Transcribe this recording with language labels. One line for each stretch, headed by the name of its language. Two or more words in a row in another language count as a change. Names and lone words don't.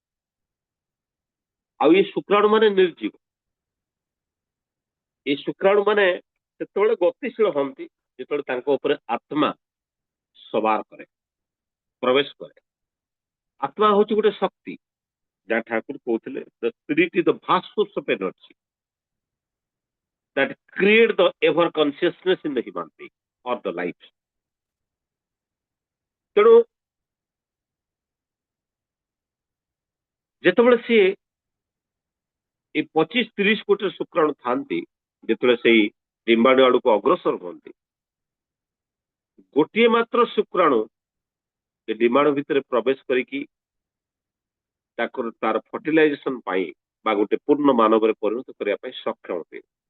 Odia: ଆଉ ଏ ଶୁକ୍ରାଣୁ ମାନେ ନିର୍ଜୀବ এই ଶୁକ୍ରାଣୁ ମାନେ ସେତେବେଳେ ଗତିଶୀଳ ହୁଅନ୍ତି ଯେତେବେଳେ ତାଙ୍କ ଉପରେ ଆତ୍ମା ସବାର କରେ ପ୍ରବେଶ କରେ ଆତ୍ମା ହଉଛି ଗୋଟେ ଶକ୍ତି ଯାହା ଠାକୁର କହୁଥିଲେ
English: the spirit is the vast source of energy that create the ever consciousness in the human being or the life
Odia: ତେଣୁ ଯେତେବେଳେ ସିଏ এই 25-30 କୋଟି ଶୁକ୍ରାଣୁ ଥାନ୍ତି ଯେତେବେଳେ ସେଇ ଡିମ୍ବାଣୁ ଆଡକୁ ଅଗ୍ରସର ହୁଅନ୍ତି ଗୋଟିଏ ମାତ୍ର ଶୁକ୍ରାଣୁ ଏ ଡିମ୍ବାଣୁ ଭିତରେ ପ୍ରବେଶ କରିକି ତାର ଫର୍ଟିଲାଇଜେସନ ପାଇଁ ବା ଗୋଟେ ପୂର୍ଣ୍ଣ ମାନବରେ ପରିଣତ କରିବା ପାଇଁ ସକ୍ଷମ ହୁଏ